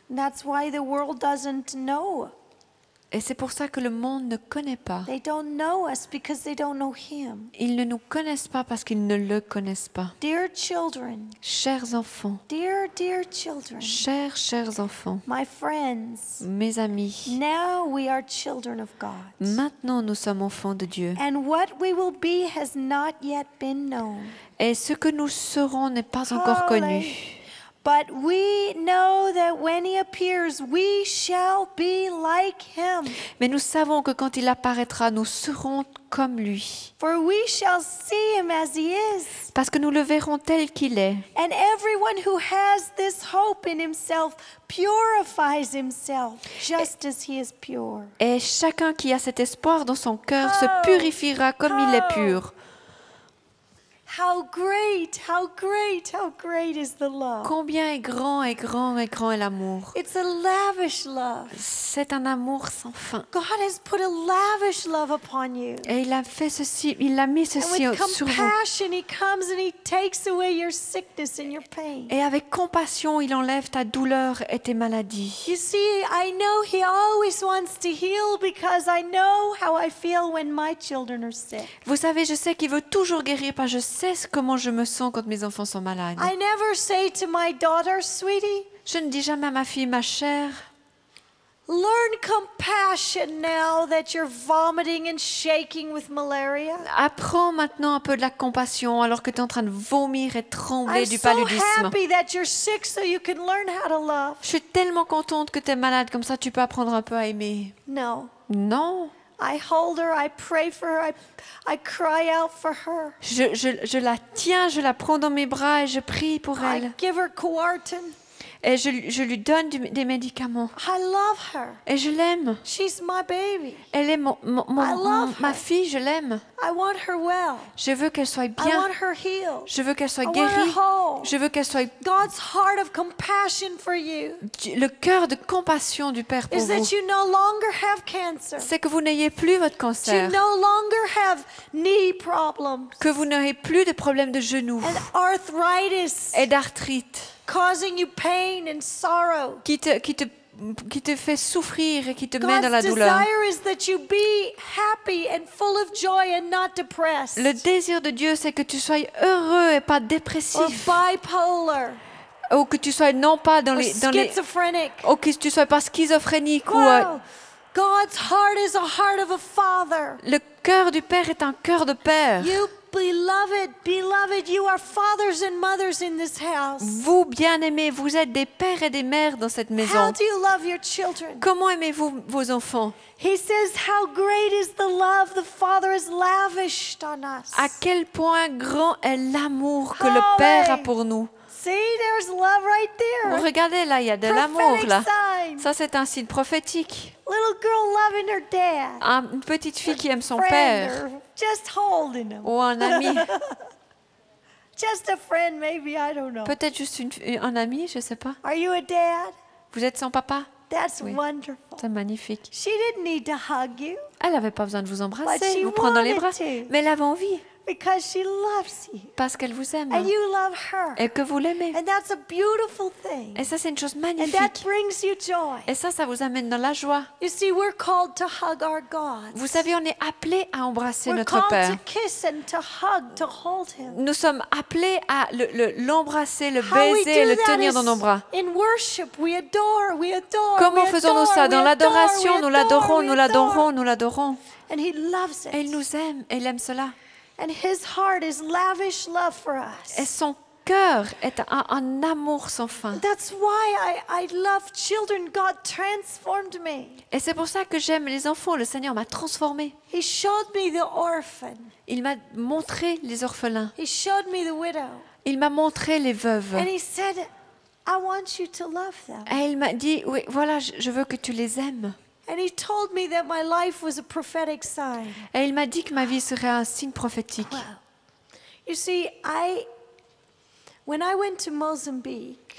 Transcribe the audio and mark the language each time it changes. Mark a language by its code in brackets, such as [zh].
[en] And that's why the world doesn't know. [fr] Et c'est pour ça que le monde ne connaît pas. [en] They don't know us because they don't know Him. [fr] Ils ne nous connaissent pas parce qu'ils ne le connaissent pas. [en] Dear children, [fr] Chers enfants, [en] dear children, [fr] chers enfants, [en] my friends, [fr] mes amis, [en] now we are children of God. [fr] maintenant nous sommes enfants de Dieu. [en] And what we will be has not yet been known. [fr] Et ce que nous serons n'est pas encore connu. [en] But we know that when He appears, we shall be like Him. [fr] Mais nous savons que quand il apparaîtra, nous serons comme lui. [en] For we shall see Him as He is. [fr] Parce que nous le verrons tel qu'il est. [en] And everyone who has this hope in himself purifies himself just as He is pure. [fr] Et chacun qui a cet espoir dans son cœur se purifiera comme il est pur. [en] How great, how great, how great is the love. [fr] Combien est grand, est grand, est grand est l'amour. [en] It's a lavish love. [fr] C'est un amour sans fin. [en] God has put a lavish love upon you. [fr] Et il a fait ceci, il a mis [en] And [fr] ceci [en] with [fr] sur vous. [en] compassion, He comes and He takes away your sickness and your pain. [fr] Et avec compassion, il enlève ta douleur et tes maladies. [en] You see, I know He always wants to heal because I know how I feel when my children are sick. [fr] Vous savez, je sais qu'il veut toujours guérir, parce que je sais comment je me sens quand mes enfants sont malades. [en] I never say to my daughter, sweetie, [fr] Je ne dis jamais à ma fille, ma chère, [en] learn compassion now that you're vomiting and shaking with malaria. [fr] apprends maintenant un peu de la compassion alors que tu es en train de vomir et trembler [en] I'm [fr] du [en] so [fr] paludisme. [en] happy that you're sick so you can learn how to love. [fr] Je suis tellement contente que tu es malade, comme ça tu peux apprendre un peu à aimer. [en] No. [fr] Non, [en] I hold her, I pray for her, I cry out for her. [fr] je la tiens, je la prends dans mes bras et je prie pour [en] I [fr] elle. [en] give her Coarten. [fr] Et je lui donne des médicaments. [en] I love her. [fr] Et je l'aime. [en] She's my baby. [fr] Elle est [en] love [fr] ma [en] her. [fr] fille, je l'aime. [en] I want her well. [fr] Je veux qu'elle soit [en] I [fr] bien. [en] want her healed. [fr] Je veux qu'elle soit [en] I want [fr] guérie. [en] her whole. [fr] Je veux qu'elle soit... [en] God's heart of compassion for you [fr] Le cœur de compassion du Père pour [en] is [fr] vous, [en] that you no longer have cancer. [fr] c'est que vous n'ayez plus votre [en] You [fr] cancer, [en] no longer have knee problems [fr] que vous n'aurez plus de problèmes de genoux [en] and arthritis [fr] et d'arthrite [en] causing you pain and sorrow. [fr] qui te fait souffrir et qui te met dans la [en] God's [fr] douleur. [en] desire is that you be happy and full of joy and not depressed [fr] Le désir de Dieu, c'est que tu sois heureux et pas [en] or [fr] dépressif, [en] bipolar [fr] ou que tu sois non pas [en] or schizophrenic. [fr] ou que tu sois pas schizophrénique ou [en] Wow. God's heart is a heart of a father. [fr] le cœur du Père est un cœur de Père. [en] You beloved, you are fathers and mothers in this house. [fr] Vous, bien-aimés, vous êtes des pères et des mères dans cette [en] How [fr] maison. [en] do you love your children? [fr] Comment aimez-vous vos enfants? [en] He says, how great is the love the Father has lavished on us. [fr] À quel point grand est l'amour que le Père a pour nous. [en] See, there's love right there. [fr] Regardez là, il y a de l'amour [en] Prophetic [fr] là. [en] sign. [fr] Ça, c'est un signe prophétique. [en] Little girl loving her dad. [fr] Une petite fille qui aime son [en] Friend [fr] père. [en] or just holding him. [fr] Ou un ami. [en] Just a friend, maybe, I don't know. [fr] Peut-être juste un ami, je ne sais pas. [en] Are you a dad? [fr] Vous êtes son papa? [en] That's [fr] Oui. [en] wonderful. [fr] C'est magnifique. [en] She didn't need to hug you [fr] Elle n'avait pas besoin de vous [en] But [fr] embrasser, [en] she [fr] vous prendre dans les [en] wanted [fr] bras. [en] to. [fr] Mais elle avait envie, [en] because she loves you [fr] parce qu'elle vous aime. [en] and you love her. [fr] Et que vous l'aimez. [en] And that's a beautiful thing. [fr] Et ça, c'est une chose [en] And that [fr] magnifique. [en] brings you joy. [fr] Et ça vous amène dans la joie. [en] You see, we're called to hug our God. [fr] Vous savez, on est appelé à embrasser [en] We're [fr] notre [en] called [fr] Père. [en] to kiss and to hug, to hold him. [fr] Nous sommes appelés à l'embrasser, le [en] How we [fr] baiser, [en] do [fr] le [en] that [fr] tenir [en] is [fr] dans nos bras. [en] in worship. We adore, we adore. [fr] Comment [en] we [fr] faisons-nous [en] adore, [fr] ça? [en] we [fr] Dans [en] adore, [fr] l'adoration, [en] we [fr] nous [en] adore, [fr] l'adorons, [en] we [fr] nous [en] adore. [fr] l'adorons, nous l'adorons. [en] And he loves [fr] Et il [en] it. [fr] nous aime, et il aime cela. [en] And his heart is lavish love for [fr] Et [en] us. [fr] son cœur est un amour sans fin. [en] That's why I love children. God transformed me. [fr] Et c'est pour ça que j'aime les enfants. Le Seigneur m'a transformée. [en] He showed me the orphan. [fr] Il m'a montré les orphelins. [en] He showed me the widow. [fr] Il m'a montré les veuves. [en] And he said, I want you to love them. [fr] Et il m'a dit, oui, voilà, je veux que tu les aimes. [en] And he told me that my life was a prophetic sign. [fr] Et il m'a dit que ma vie serait un signe prophétique. [en] Wow. You see, when I went to Mozambique,